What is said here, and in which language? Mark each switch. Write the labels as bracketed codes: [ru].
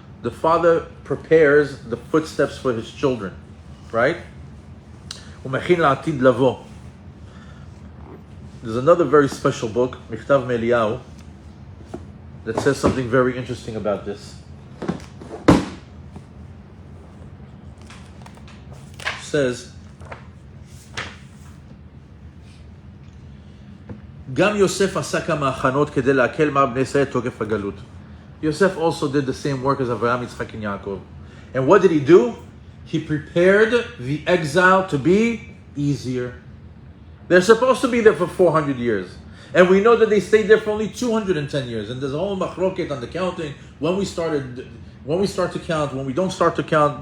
[en] The father prepares the footsteps for his children, right? [he] ומכין לעתיד לבוא. [en] There's another very special book, Michtav Meliyahu, that says something very interesting about this. It says, [he] גם יוסף עשה כמה הכנות כדי להקל מעל בני ישראל תוקף הגלות. [en] Yosef also did the same work as Avraham, Yitzchak, and Yaakov. And what did he do? He prepared the exile to be easier. They're supposed to be there for 400 years. And we know that they stayed there for only 210 years. And there's a whole machloket on the counting, when we start to count, when we don't start to count.